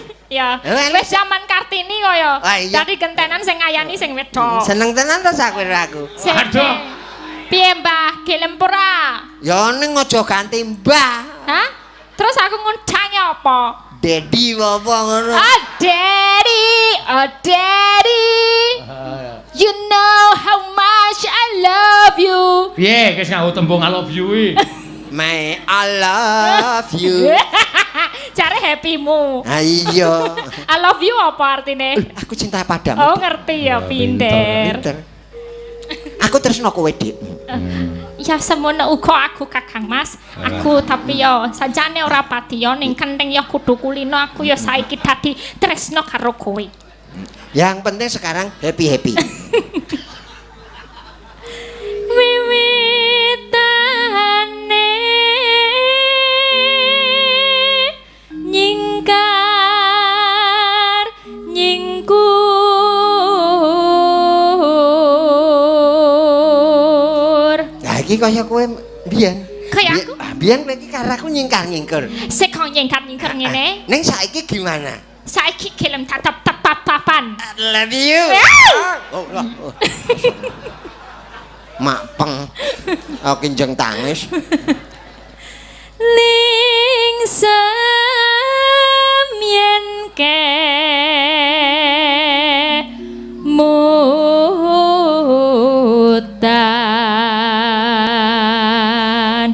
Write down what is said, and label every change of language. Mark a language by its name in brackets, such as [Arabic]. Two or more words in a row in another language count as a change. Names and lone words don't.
[Javanese] Ya. Eh, Wis zaman Kartini kaya. Ah, iya. Dadi gentenan sing ngayani sing wedok. Seneng tenan to sak aku. Sing- Aduh. Piye Mbah? Gelem ora? Ya ning aja ganti Mbah. Hah? Terus aku ngundangi apa? Dedi apa ngono. [English] Oh daddy, you know how much I love you. [Javanese] Piye wis nganggo tembung [English] I love you [Javanese] iki? [English] My I love you. [Indonesian] Cari happymu. [Javanese] Ah iya. [English] I love you [Javanese] apa artine? [Indonesian] Aku cinta padamu. [Javanese] Oh ngerti ya, pinter. Pinter. Aku tresno kowe, Dik. Ya semono uga aku Kakang Mas. Aku tapi yo sancane ora pati yo ning kenthing yo kudu kulino aku yo saiki dadi tresno karo kowe. [Indonesian] Yang penting sekarang happy. [Javanese] Wiwitane nyingkar nyingkur. Lah iki kaya kowe mbiyen. Kaya aku? Mbiyen kowe iki karo aku nyingkar-nyingkur. Sik kok nyingkar-nyingkar ngene. Ning saiki gimana? Saiki gelem tatap-tatapan. [English] I love you. [Javanese] Oh, oh. Mak peng. Aku kinjeng tangis. Lingsem yen ke mutan.